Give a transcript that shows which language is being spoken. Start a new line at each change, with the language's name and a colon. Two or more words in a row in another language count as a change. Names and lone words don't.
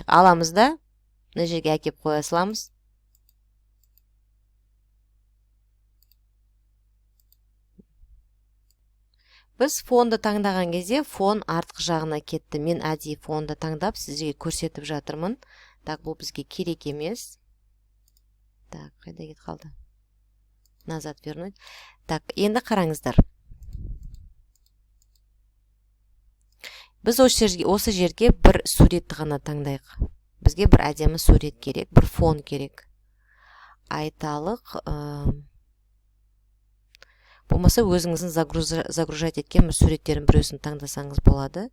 Kazakh: Аламыз да, мына жерге әкеліп қоя саламыз. Біз фонды таңдаған кезде фон артқы жағына кетті. Мен әдейі фонды таңдап сізге көрсетіп жатырмын. Так, бұл бізге керек емес. Так, қайда кет қалды?
Russian: Назад вернуть.
Kazakh: Так, енді қараңыздар. Біз осы жерге бір суретті ғана таңдайық. Бізге бір әдемі сурет керек, бір фон керек. Айталық болмаса өзіңіздің загружать еткен бір суреттердің біреусін таңдасаңыз болады.